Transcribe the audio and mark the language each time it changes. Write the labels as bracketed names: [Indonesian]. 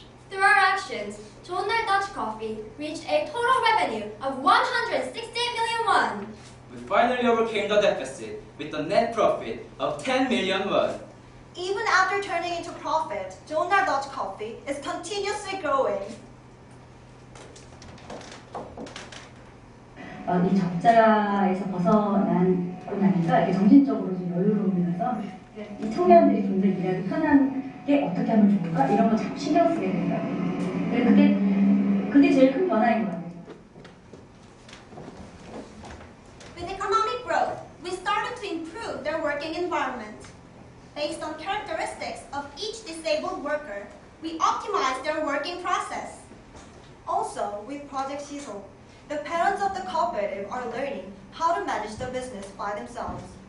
[English] Through our actions, Journal Dutch Coffee reached a total revenue of 168 million won. We finally overcame the deficit with a net profit of 10 million won. Even after turning into profit, Journal Dutch Coffee is continuously growing. [Korean] 이 적자에서 벗어나고 나니까 이렇게 정신적으로 좀 여유로우면서 이 청년들이 좀 더 일하기 편한 게 어떻게 하면 좋을까? 이런 거 자꾸 신경 쓰게 된다. 그게 그게 제일 큰 변화인 것 같아요. [English] With economic growth, we started to improve their working environment. Based on characteristics of each disabled worker, we optimized their working process. Also, with Project Shiso, the parents of the cooperative are learning how to manage the business by themselves.